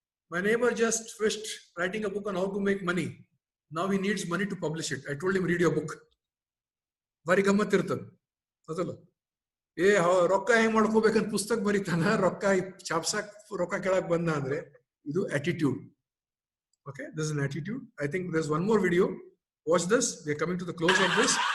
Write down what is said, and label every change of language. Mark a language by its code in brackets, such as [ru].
[en] My neighbor just finished writing a book on how to make money. Now he needs money to publish it. I told him, read your book. [kn] ಬಾರಿ ಗಮ್ಮತ್ ಇರ್ತದ. ಅದಲ್ಲ? ರೊಕ್ಕ ಹೆಂಗ್ ಮಾಡ್ಕೋಬೇಕಂತ ಪುಸ್ತಕ ಬರೀತಾನ, ರೊಕ್ಕ ಚಾಪ್ಸಾಕ್ ರೊಕ್ಕ ಕೆಳಕ್ ಬಂದ ಅಂದ್ರೆ ಇದು attitude. [en] Okay, this is an attitude. I think there's one more video. Watch this. We are coming to the close of this.